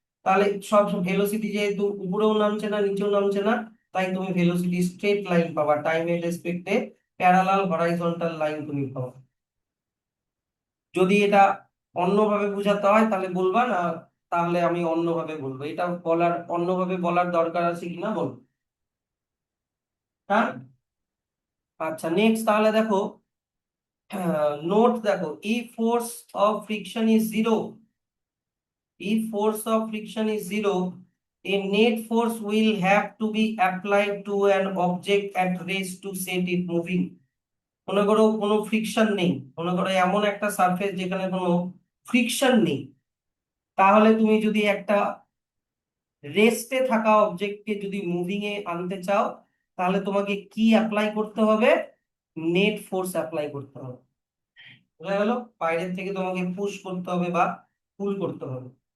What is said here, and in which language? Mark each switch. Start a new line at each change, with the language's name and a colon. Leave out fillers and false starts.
Bangla: তাহলে সব ভেলোসিটি যেহেতু উপরেও নামছে না নিচেও নামছে না, তাই তুমি ভেলোসিটি স্ট্রেট লাইন পাবা, টাইমের রেসপেক্টে প্যারালাল হরাইজন্টাল লাইন তুমি পাবা। যদি এটা অন্যভাবে বোঝাতে হয় তাহলে বলবা না, তাহলে আমি অন্যভাবে বলবো। এটা বলার অন্যভাবে বলার দরকার আছে কিনা বল? হ্যাঁ। আচ্ছা, নেক্সট তাহলে দেখো, নোট দেখো,
English: if force of friction is zero, if force of friction is zero, a net force will have to be applied to an object at rest to set it moving.
Bangla: মনে করো কোনো friction নেই, মনে করো এমন একটা surface যেখানে কোনো ফ্রিকশন নেই, তাহলে তুমি যদি একটা রেস্টে থাকা অবজেক্টকে যদি মুভিং এ আনতে চাও, তাহলে তোমাকে কি অ্যাপ্লাই করতে হবে? নেট ফোর্স অ্যাপ্লাই করতে হবে। বোঝা গেল? বাইরের থেকে তোমাকে পুশ করতে হবে বা পুল করতে হবে।